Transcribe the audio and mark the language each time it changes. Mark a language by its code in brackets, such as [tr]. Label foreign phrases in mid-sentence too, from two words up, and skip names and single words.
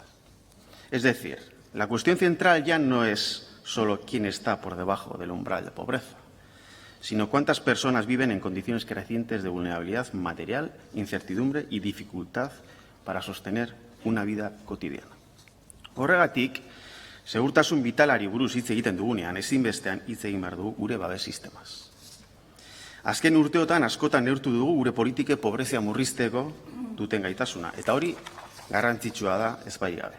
[es] Es decir, la cuestión central ya no es solo quién está por debajo del umbral de pobreza, sino cuántas personas viven en condiciones crecientes de vulnerabilidad material, incertidumbre y dificultad para sostener una vida cotidiana. [eu] Horregatik, segurtasun vitalari buruz hitz egiten dugunean, ezinbestean hitz egin behar dugu gure babes sistemaz. Azken urteotan askotan neurtu dugu gure politike pobrezia murrizteko duten gaitasuna, eta hori garrantzitsua da ezbairik gabe.